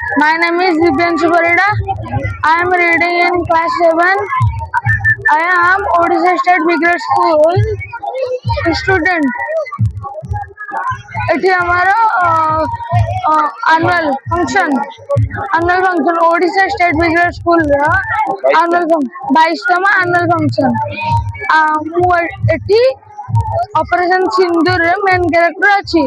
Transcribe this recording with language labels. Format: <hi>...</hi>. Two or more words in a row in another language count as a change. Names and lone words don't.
<en>My name is Divyanshu Parida. I am reading in class 7. I am Odisha State Bigger School student.</en> <or>ଏଠି ଆମର</or> <en>annual function</en> <or>ଓଡ଼ିଶା ଷ୍ଟେଟ୍ ବିଗ୍ରେଡ୍ ସ୍କୁଲର ଆନୁଆଲ 22ତମ</or> <en>annual function.</en> <or>ମୁଁ ଏଠି ଅପରେସନ ସିନ୍ଦୁରରେ</or> <en>main character</en> <or>ଅଛି।</or>